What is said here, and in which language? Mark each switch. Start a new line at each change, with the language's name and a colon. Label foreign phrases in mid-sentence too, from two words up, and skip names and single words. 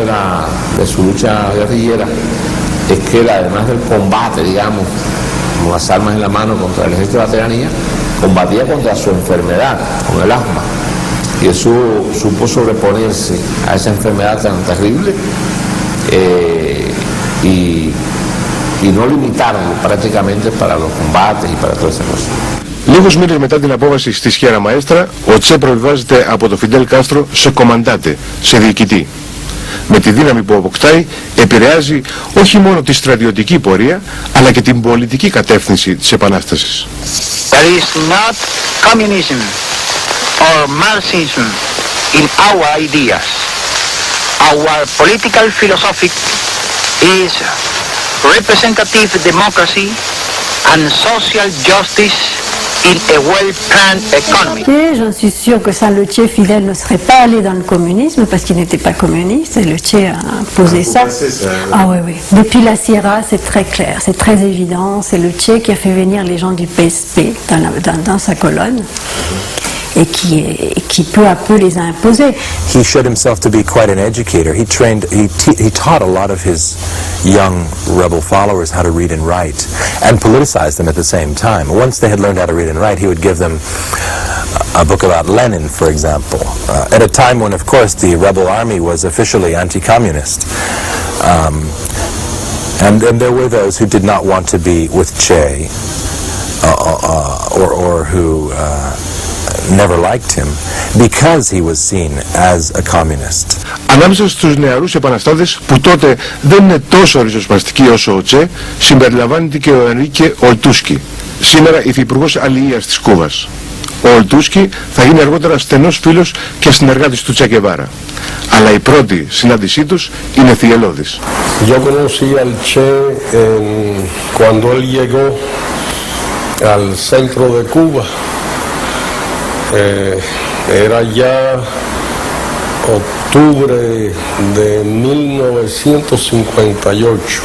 Spanish: de su lucha guerrillera, es que él, además del combate, digamos, con las armas en la mano contra el ejército de la tiranía, combatía contra su enfermedad, con el asma, y él supo sobreponerse a esa enfermedad tan terrible y no limitarlo prácticamente para los combates y para todas esas cosas.
Greek: Λίγους μήνες μετά την απόβαση στη Σιέρα Μαέστρα, ο Τσε προβιβάζεται από το Φιντέλ Κάστρο σε κομμαντάτε, σε διοικητή. Με τη δύναμη που αποκτάει, επηρεάζει όχι μόνο τη στρατιωτική πορεία, αλλά και την πολιτική κατεύθυνση της Επανάστασης.
English: There is not communism or Marxism in our ideas. Our political philosophy is representative democracy and social justice in a well-planned economy.
French: Et j'en suis sûre que sans le Che, Fidel ne serait pas allé dans le communisme parce qu'il n'était pas communiste et le Che a imposé ça. Ah oui, oui. Depuis la Sierra, c'est très clair, c'est très évident. C'est le Che qui a fait venir les gens du PSP dans sa colonne. Et qui peu à peu les a imposés.
English: He showed himself to be quite an educator. He taught a lot of his young rebel followers how to read and write, and politicized them at the same time. Once they had learned how to read and write, he would give them a book about Lenin, for example, at a time when, of course, the rebel army was officially anti-communist. And there were those who did not want to be with Che, or who never liked him because he was seen as a communist.
Greek: Ανάμεσα στους νεαρούς επαναστάτες που τότε δεν είναι τόσο ριζοσπαστικοί όσο ο Τσε, συμπεριλαμβάνεται και ο Ενρίκε Ολτούσκι, σήμερα υφυπουργός αλληλείας της Κούβας. Ο Ολτούσκι θα γίνει αργότερα στενός φίλος και συνεργάτης του Τσε Γκεβάρα. Αλλά η πρώτη συνάντησή τους είναι θυελλώδης.
Spanish: Yo conocí al Che cuando él llegó al centro de Cuba. Era ya octubre de 1958.